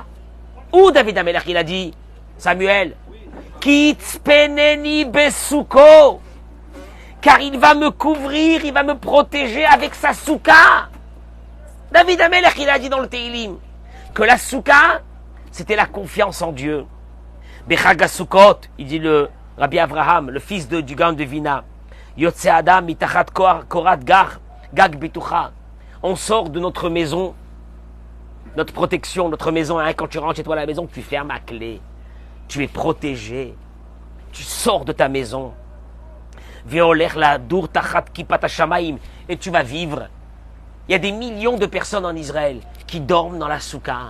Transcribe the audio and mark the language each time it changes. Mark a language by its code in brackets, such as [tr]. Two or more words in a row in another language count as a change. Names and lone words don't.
[fr] Ou David Amelech, il a dit, Samuel, [he] כי יצפנני בסוכו, [fr] car il va me couvrir, il va me protéger avec sa souka. David Amelech, il a dit dans le Teilim que la souka, c'était la confiance en Dieu. [he] בחג סוכות, [fr] il dit le Rabbi Avraham, le fils du Gaon de Vina, [he] יוצא אדם מתחת קורת גג בטוחה. [fr] On sort de notre maison, notre protection, notre maison. Hein, quand tu rentres chez toi à la maison, tu fermes à clé. Tu es protégé. Tu sors de ta maison. Et tu vas vivre. Il y a des millions de personnes en Israël qui dorment dans la souka.